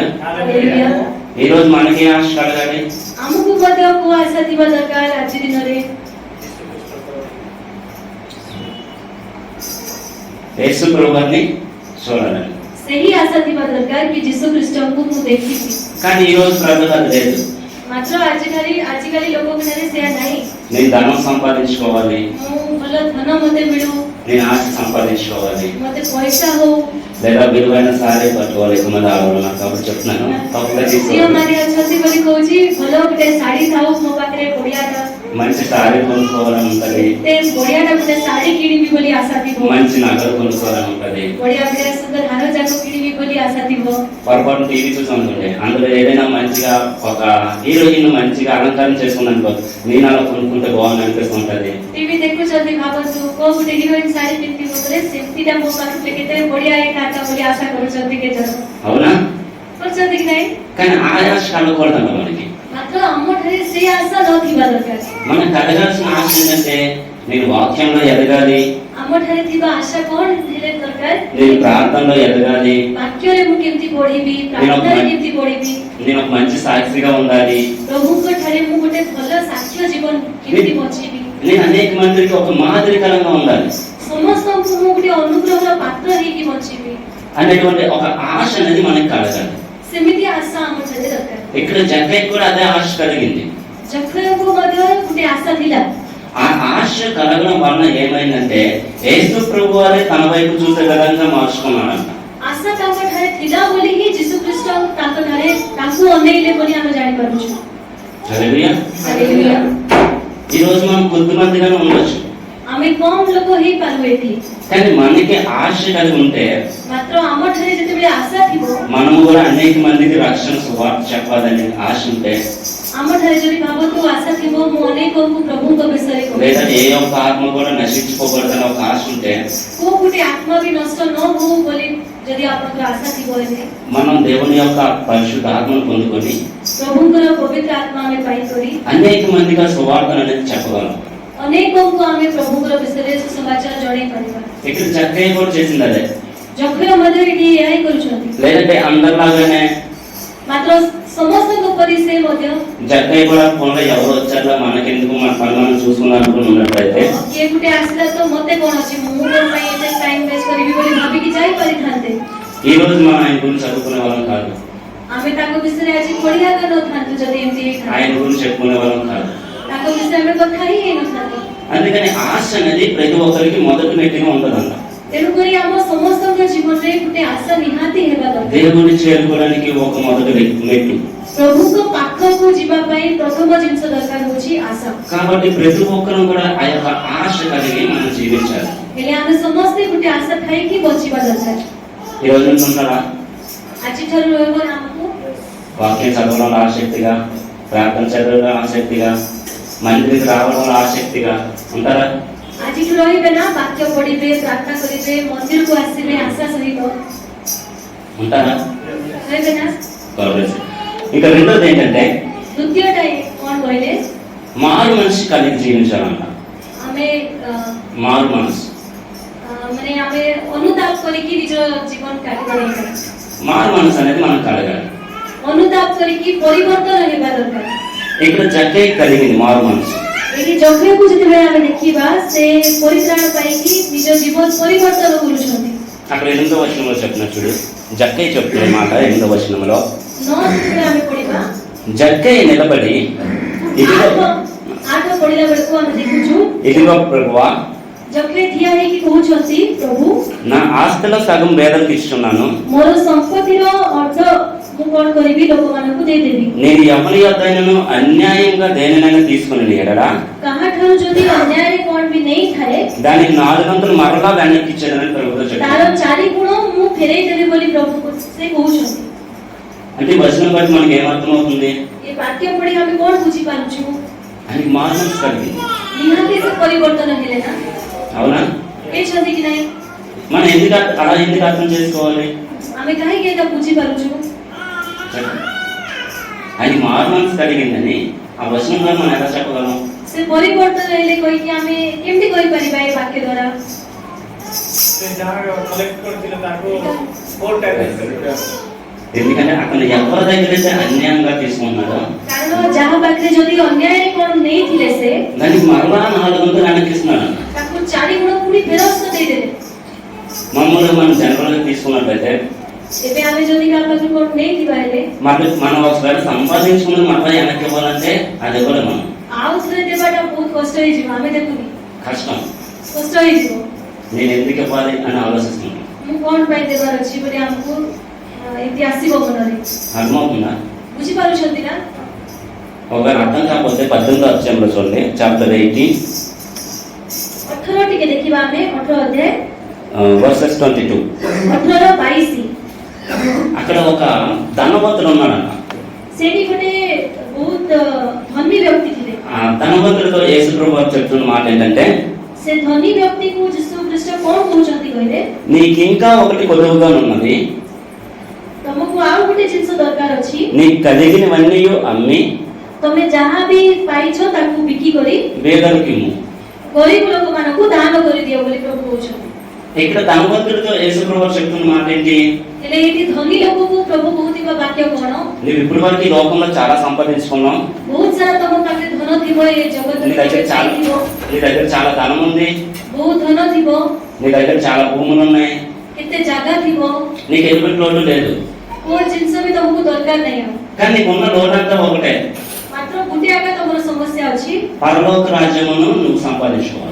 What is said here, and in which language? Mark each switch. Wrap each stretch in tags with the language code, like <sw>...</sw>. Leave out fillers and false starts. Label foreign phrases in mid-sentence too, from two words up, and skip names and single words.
<or>ହାଲେଲୁୟା।</or> <te>ఈ రోజు మనకి ఆశ కలగాలి.</te> <or>ଆମକୁ ମଧ୍ୟ କୋଉ ଆଶା ଥିବା ଦରକାର ଆଜି ଦିନରେ?</or> <te>యేసు ప్రభువుని చూడాలి.</te> <or>ସେହି ଆଶା ଥିବା ଦରକାର କି ଯୀଶୁ ଖ୍ରୀଷ୍ଟଙ୍କୁ ମୁଁ ଦେଖିବି।</or> <te>కానీ ఈ రోజు ప్రజలు అది లేదు.</te> <or>ମାତ୍ର ଆଜିକାଲି ଲୋକମାନେ ସେୟା ନାହିଁ।</or> <te>నేను ధనం సంపాదించుకోవాలి,</te> <or>ମୁଁ ଭଲ ଧନ ମତେ ମିଳୁ,</or> <te>నేను ఆశ సంపాదించుకోవాలి,</te> <or>ମତେ ପଇସା ହଉ,</or> <te>లేదా విలువైన సారీ పట్టుకోవాలి. ఎక్కువమంది ఆడవాళ్ళు నాకు కాబట్టి చెప్తున్నాను, తప్పుగా తీసుకోవాలి.</te> <or>ଝିଅମାନେ ଅଛନ୍ତି ବୋଲି କହୁଛି, ଭଲ ଗୋଟେ ଶାଢୀ ଥାଉ ମୋ ପାଖରେ, ବଢିଆଟା</or> <te>మంచి సారీ కొనుక్కోవాలని ఉంటది,</te> <or>ବଢିଆଟା ଗୋଟେ ଶାଢୀ କିଣିବି ବୋଲି ଆଶା ଥିବ,</or> <te>మంచి నగలు కొనుక్కోవాలని ఉంటది,</te> <or>ବଢିଆ ବଢିଆ ସୁନ୍ଦର ହାର ଯାକ କିଣିବି ବୋଲି ଆଶା ଥିବ।</or> <te>పొరపాటు టీవీ చూసి అనుకోండి, అందులో ఏదైనా మంచిగా ఒక హీరోయిన్ మంచిగా అలంకారం చేసుకున్నానుకో, నేను అలా కొనుక్కుంటే బాగుంది అనిపిస్తుంటది।</te> <or>టీవీ ଦେଖୁଛନ୍ତି, ଭାବନ୍ତୁ କୋଉ ଗୋଟେ ହିରୋଇନ ଶାଢୀ ପିନ୍ଧିବ ବୋଲେ ସେମିତିଟା ମୋ ପାଖରେ କେତେ ବଢିଆ ହେଇଥାନ୍ତା ବୋଲି ଆଶା କରୁଛନ୍ତି କେଜଣ,</or> <te>అవునా?</te> <or>କରୁଛନ୍ତି କି ନାହିଁ?</or> <te>కానీ ఆ ఆశ కలగకూడదంట మనకి.</te> <or>ମାତ୍ର ଆମଠାରେ ସେ ଆଶା ନଥିବା ଦରକାର।</or> <te>మనకు కలగాల్సిన ఆశ ఏంటంటే నేను వాక్యంలో ఎదగాలి,</te> <or>ଆମଠାରେ ଥିବା ଆଶା କଣ ହେଲେ ଦରକାର?</or> <te>నేను ప్రార్థనలో ఎదగాలి,</te> <or>ବାକ୍ୟରେ ମୁଁ କେମିତି ପଢିବି, ପ୍ରାର୍ଥନାରେ କେମିତି ପଢିବି,</or> <te>నేను ఒక మంచి సాక్షిగా ఉండాలి,</te> <or>ପ୍ରଭୁଙ୍କ ଠାରେ ମୁଁ ଗୋଟେ ଭଲ ସାକ୍ଷ୍ୟ ଜୀବନ କେମିତି ବଞ୍ଚିବି,</or> <te>నేను అనేక మందికి ఒక మాదిరికరంగా ఉండాలి</te> <or>ସମସ୍ତଙ୍କୁ ମୁଁ ଗୋଟେ ଅନୁଗ୍ରହର ପାତ୍ର ହେଇକି ବଞ୍ଚିବି,</or> <te>అనేటువంటి ఒక ఆశ అనేది మనకి కలగాలి.</te> <or>ସେମିତି ଆଶା ଆମଠାରେ ଦରକାର।</or> <te>ఇక్కడ జక్కయ్యకి కూడా అదే ఆశ కలిగింది.</te> <or>ଯକ୍ଷୟଙ୍କୁ ମଧ୍ୟ ଗୋଟେ ଆଶା ଥିଲା।</or> <te>ఆ ఆశ కలగడం వలన ఏమైందంటే యేసు ప్రభువారే తన వైపు చూసే విధంగా మార్చుకున్నాడంట.</te> <or>ଆଶା ତାଙ୍କଠାରେ ଥିଲା ବୋଲି ହିଁ ଯୀଶୁ ଖ୍ରୀଷ୍ଟ ତାଙ୍କଠାରେ ତାଙ୍କୁ ଅନେଇଲେ ବୋଲି ଆମେ ଜାଣିପାରୁଛୁ।</or> <te>హల్లెలూయా.</te> <or>ହାଲେଲୁୟା।</or> <te>ఈ రోజు మనం కొద్దిమందిగానే ఉండొచ్చు,</te> <or>ଆମେ କମ ଲୋକ ହେଇପାରୁ ଏଠି,</or> <te>కానీ మనకి ఆశ కలిగి ఉంటే</te> <or>ମାତ୍ର ଆମଠାରେ ଯେତେବେଳେ ଆଶା ଥିବ,</or> <te>మనము కూడా అనేక మందికి రక్షణ సువార్త చెప్పాలని ఆశ ఉంటే,</te> <or>ଆମଠାରେ ଯଦି ଭାବନ୍ତୁ ଆଶା ଥିବ ମୁଁ ଅନେକଙ୍କୁ ପ୍ରଭୁଙ୍କ ବିଷୟରେ</or> <te>లేదా</te> <or>କହିବି,</or> <te>ఏ ఒక్క ఆత్మ కూడా నశించుకోకూడదని ఒక ఆశ ఉంటే,</te> <or>କୋଉ ଗୋଟେ ଆତ୍ମା ବି ନଷ୍ଟ ନ ହଉ ବୋଲି ଯଦି ଆପଣଙ୍କର ଆଶା ଥିବ, ହେଲେ</or> <te>మనం దేవుని యొక్క పరిశుద్ధ ఆత్మను పొందుకొని</te> <or>ପ୍ରଭୁଙ୍କର ପବିତ୍ର ଆତ୍ମା ଆମେ ପାଇକରି</or> <te>అనేక మందిగా సువార్తను అనేది చెప్పగలం.</te> <or>ଅନେକଙ୍କୁ ଆମେ ପ୍ରଭୁଙ୍କର ବିଷୟରେ ସୁସମାଚାର ଜଣେଇ ପାରିବା।</or> <te>ఇక్కడ చక్కగా కూడా చేసింది అదే.</te> <or>ଯକ୍ଷୟ ମଧ୍ୟ ଏଠି ଏହା ହିଁ କରୁଛନ୍ତି।</or> <te>లేదంటే అందరిలాగానే</te> <or>ମାତ୍ର ସମସ୍ତଙ୍କ ପରି ସେ ମଧ୍ୟ</or> <te>జక్కయ్య కూడా ఫోన్లో ఎవరు వచ్చారో మనకెందుకు మన పని మనం చూసుకున్నప్పుడు ఉన్నట్లయితే</te> <or>କିଏ ଗୋଟେ ଆସିଲା ତ ମତେ କଣ ଅଛି, ମୁଁ କଣ ପାଇଁ ଏତେ</or> <en>time waste</en> <or>କରିବି ବୋଲି ଭାବିକି ଯାଇ ପାରିଥାନ୍ତେ।</or> <te>ఈ రోజు మనం ఆయన గురించి చదువుకునే వాళ్ళం కాదు,</te> <or>ଆମେ ତାଙ୍କ ବିଷୟରେ ଆଜି ପଢିବା ନଥାନ୍ତୁ ଯଦି ଏମିତି ହେଇଥାନ୍ତା।</or> <te>ఆయన గురించి చెప్పుకునే వాళ్ళం కాదు।</te> <or>ତାଙ୍କ ବିଷୟରେ ଆମେ କଥା ହିଁ ହେଇନଥାନ୍ତୁ।</or> <te>అందుకని ఆశ అనేది ప్రతి ఒక్కరికి మొదటి మెట్టిగా ఉంటుందంట।</te> <or>ତେଣୁକରି ଆମ ସମସ୍ତଙ୍କ ଜୀବନରେ ଗୋଟେ ଆଶା ନିହାତି ହେବା ଦରକାର।</or> <te>దేవుని చేరుకోవడానికి ఒక మొదటి మెట్టు।</te> <or>ପ୍ରଭୁଙ୍କ ପାଖକୁ ଯିବା ପାଇଁ ପ୍ରଥମ ଜିନିଷ ଦରକାର ହେଉଛି ଆଶା।</or> <te>కాబట్టి ప్రతి ఒక్కరం కూడా ఆ యొక్క ఆశ కలిగి మనం జీవించాలి।</te> <or>ହେଲେ ଆମେ ସମସ୍ତେ ଗୋଟେ ଆଶା ଥାଇକି ବଞ୍ଚିବା ଦରକାର।</or> <te>ఈ రోజు ఉంటారా?</te> <or>ଆଜିଠାରୁ ରହିବ ଆମକୁ</or> <te>వాక్యం చదవడంలో ఆసక్తిగా, ప్రార్థన చదవడంలో ఆసక్తిగా, మందిరికి రావడంలో ఆసక్తిగా ఉంటారా?</te> <or>ଆଜିଠୁ ରହିବେ ନା, ବାକ୍ୟ ପଢିବେ, ପ୍ରାର୍ଥନା କରିବେ, ମନ୍ଦିରକୁ ଆସିବେ ଆଶା ସହିତ</or> <te>ఉంటారా?</te> <or>ରହିବେ ନା?</or> <te>ఇక రెండోది ఏంటంటే</te> <or>ଦ୍ୱିତୀୟଟା କଣ କହିଲେ,</or> <te>మారు మనిషి కలిగి జీవించాలంట।</te> <or>ଆମେ</or> <te>మారు మనసు,</te> <or>ମାନେ ଆମେ ଅନୁତାପ କରିକି ନିଜ ଜୀବନ କାଟିବା ଦରକାର।</or> <te>మారు మనసు అనేది మనకు కలగాలి।</te> <or>ଅନୁତାପ କରିକି ପରିବର୍ତ୍ତନ ହେବା ଦରକାର।</or> <te>ఇక్కడ జక్కయ్య కలిగింది మారు మనసు।</te> <or>ଏଠି ଯକ୍ଷୟକୁ ଯେତେବେଳେ ଆମେ ଦେଖିବା, ସେ ପରିତ୍ରାଣ ପାଇକି ନିଜ ଜୀବନ ପରିବର୍ତ୍ତନ କରୁଛନ୍ତି।</or> <te>అక్కడ 8వ వచనంలో చెప్పిన చూడు, జక్కయ్య చెప్తున్న మాట 8వ వచనంలో,</te> <or>9 ଯେତେବେଳେ ଆମେ ପଢିବା,</or> <te>జక్కయ్య నిలబడి</te> <or>ଆଠ ପଢିଲା ବେଳକୁ ଆମେ ଦେଖୁଛୁ</or> <te>ఇదిగో ప్రభువా,</te> <or>ଯକ୍ଷୟ ଠିଆ ହେଇକି କହୁଛନ୍ତି, ପ୍ରଭୁ</or> <te>నా ఆస్తిలో సగం పేదలకు ఇస్తున్నాను,</te> <or>ମୋର ସମ୍ପତ୍ତିର ଅର୍ଧ ମୁଁ କଣ କରିବି, ଲୋକମାନଙ୍କୁ ଦେଇଦେବି।</or> <te>నేను ఎవరి యొద్దైనను అన్యాయంగా దేనినైనా తీసుకుని ఎడలా</te> <or>କାହାଠାରୁ ଯଦି ଅନ୍ୟାୟରେ କଣ ବି ନେଇଥାଏ,</or> <te>దానికి 400 మరలా వెనక్కి ఇచ్చేదని ప్రభుతో</te> <or>ତାର</or> <te>చెప్పారు।</te> <or>4 ଗୁଣ ମୁଁ ଫେରେଇ ଦେବି ବୋଲି ପ୍ରଭୁ ସେ କହୁଛନ୍ତି।</or> <te>అంటే ఈ వచనం బట్టి మనకి ఏమర్థం అవుతుంది?</te> <or>ଏ ବାକ୍ୟ ପଢି ଆମେ କଣ ବୁଝି ପାରୁଛୁ?</or> <te>ఆయనకి మారు మనసు కలిగింది,</te> <or>ନିହାତି ସେ ପରିବର୍ତ୍ତନ ହେଲେ ନା,</or> <te>అవునా?</te> <or>ହେଇଛନ୍ତି କି ନାହିଁ?</or> <te>మనం అలా ఎందుకు అర్థం చేసుకోవాలి?</te> <or>ଆମେ କାହିଁକି ଏଇଟା ବୁଝି ପାରୁଛୁ?</or> <te>ఆయన మారు మనసు కలిగిందని ఆ వచనం ద్వారా మనం ఎలా చెప్పగలం?</te> <or>ସେ ପରିବର୍ତ୍ତନ ହେଲେ କହିକି ଆମେ କେମିତି କହିପାରିବା ଏ ବାକ୍ୟ ଦ୍ୱାରା? ସେ ଯାହା କଲେକ୍ଟ କରିଥିଲେ ତାକୁ 4 ଟାଇମ୍ସ,</or> <te>ఎందుకంటే అతను ఎవరి దగ్గర అయితే అన్యాయంగా తీసుకున్నాడో</te> <or>କାରଣ ଯାହା ପାଖରେ ଯଦି ଅନ୍ୟାୟରେ କଣ ନେଇଥିଲେ ସେ</or> <te>దానికి మరలా 400 వెనక్కి ఇస్తున్నాడు।</te> <or>ତାକୁ 4 ଗୁଣ ପୁଣି ଫେରସ୍ତ ଦେଇଦେଲେ।</or> <te>మమ్మల్ని మనం జనరల్గా తీసుకున్నట్లయితే</te> <or>ଏବେ ଆମେ ଯଦି କାହା ପାଖରୁ କଣ ନେଇଥିବା ହେଲେ</or> <te>మనం ఒకవేళ సంపాదించుకుని మరలా వెనక్కి ఇవ్వాలంటే అది కూడా మనం</te> <or>ଆଉ ଥରେ ଦେବାଟା ବହୁତ କଷ୍ଟ ହେଇଯିବ। ଆମେ ଦେଖୁନି</or> <te>కష్టం,</te> <or>କଷ୍ଟ ହେଇଯିବ,</or> <te>నేను ఎందుకు ఇవ్వాలి అని ఆలోచిస్తున్నాను।</te> <or>ମୁଁ କଣ ପାଇଁ ଦେବାର ଅଛି ବୋଲି ଆମକୁ ଏମିତି ଆସିବ ମନରେ।</or> <te>అర్థమవుతుందా?</te> <or>ବୁଝିପାରୁଛନ୍ତି ନା?</or> <te>ఒకవేళ అర్థం కాకపోతే 18వ అధ్యాయంలో చూడండి, చాప్టర్ 18</te> <or>18 ଟିକେ ଦେଖିବା ଆମେ, 18 ଅଧ୍ୟାୟ</or> <te>వర్సెస్ 22।</te> <or>18-22</or> <te>అక్కడ ఒక ధనవంతుడు ఉన్నాడన్న।</te> <or>ସେଠି ଗୋଟେ ବହୁତ ଧନୀ ବ୍ୟକ୍ତି ଥିଲେ।</or> <te>ఆ ధనవంతుడితో యేసు ప్రభువు చెప్తున్న మాట ఏంటంటే,</te> <or>ସେ ଧନୀ ବ୍ୟକ୍ତିକୁ ଯୀଶୁ ଖ୍ରୀଷ୍ଟ କଣ କହୁଛନ୍ତି କହିଲେ,</or> <te>నీకు ఇంకా ఒకటి కొదువుగా ఉన్నది,</te> <or>ତମକୁ ଆଉ ଗୋଟେ ଜିନିଷ ଦରକାର ଅଛି,</or> <te>నీకు కలిగినవన్నీ అమ్మి</te> <or>ତମେ ଯାହା ବି ପାଇଛ ତାକୁ ବିକି କରି</or> <te>పేదలకు ఇమ్ము।</te> <or>ଗରିବ ଲୋକମାନଙ୍କୁ ଦାନ କରିଦିଅ ବୋଲି ପ୍ରଭୁ କହୁଛନ୍ତି।</or> <te>ఇక్కడ ధనవంతుడితో యేసు ప్రభువు చెప్తున్న మాట ఏంటి?</te> <or>ହେଲେ ଏଠି ଧନୀ ଲୋକକୁ ପ୍ରଭୁ କହୁଥିବା ବାକ୍ୟ କଣ?</or> <te>నువ్వు ఇప్పటి వరకు ఈ లోకంలో చాలా సంపాదించుకున్నావు,</te> <or>ବହୁତ ସାରା ତମ ପାଖରେ ଧନ ଥିବ, ଏ</or> <te>నీ</te> <or>ଜଗତରେ</or> <te>దగ్గర చాలా</te> <or>ଥିବ,</or> <te>నీ దగ్గర చాలా ధనం ఉంది,</te> <or>ବହୁତ ଧନ ଥିବ,</or> <te>నీ దగ్గర చాలా భూములు ఉన్నాయి,</te> <or>କେତେ ଜାଗା ଥିବ,</or> <te>నీకు ఎటువంటి లోటు లేదు,</te> <or>କୋଉ ଜିନିଷ ବି ତମକୁ ଦରକାର ନାହିଁ। ଆଉ</or> <te>కానీ నీకున్న లోటు అంతా ఒకటే,</te> <or>ମାତ୍ର ଗୋଟେ ଆକା ତମର ସମସ୍ୟା ଅଛି,</or> <te>పరలోక రాజ్యమును నువ్వు సంపాదించుకోవాలి।</te>